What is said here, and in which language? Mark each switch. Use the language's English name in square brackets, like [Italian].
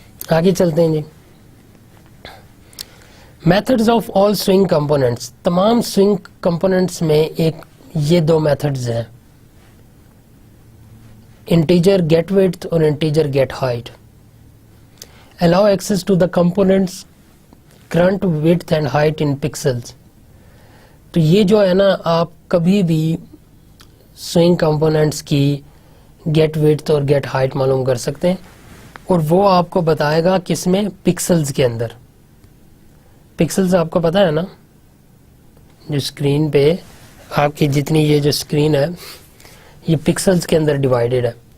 [Urdu] آگے چلتے ہیں جی. Methods of all swing components, تمام سوئنگ کمپوننٹس میں ایک یہ دو میتھڈز ہیں, انٹیجر گیٹ وڈتھ اور integer get height. [English] allow access to the components current width and height in pixels. [Urdu] تو یہ جو ہے نا, آپ کبھی بھی سوئنگ کمپوننٹس کی گیٹ وڈتھ اور گیٹ ہائٹ معلوم کر سکتے ہیں, اور وہ آپ کو بتائے گا کس میں, پکسلز کے اندر. پکسلز آپ کو پتا ہے نا, جو اسکرین پہ آپ کی جتنی یہ جو اسکرین ہے یہ پکسلز کے اندر ڈیوائیڈڈ ہے.